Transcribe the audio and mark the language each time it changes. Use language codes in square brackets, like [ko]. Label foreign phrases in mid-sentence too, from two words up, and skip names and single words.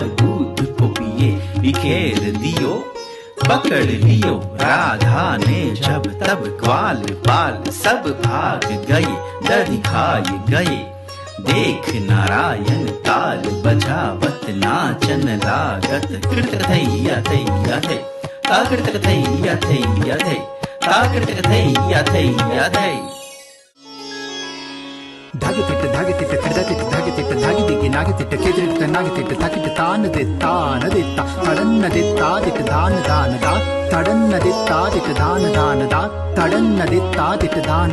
[bra] दूध को पिए बिखेर दियो पकड़ लियो राधा ने जब तब ग्वाल बाल सब भाग गए दध खाए गए देख नारायण ताल बजावत नाचन लागत कृत थैया थैया थे ताकृत थैया थैया थे ताकृत थैया थैया थे। धागतिट्ट धागतिट्ट क्रीडतिट्ट धागतिट्ट धागिदिग्गि नागतिट्ट केदिरिट्ट नागतिट्ट तकिट्ट तानदित्ता तडन्नदित्तादिट्ट दान दान दा तडन्नदित्तादिट्ट दान दान दा तडन्नदित्तादिट्ट दान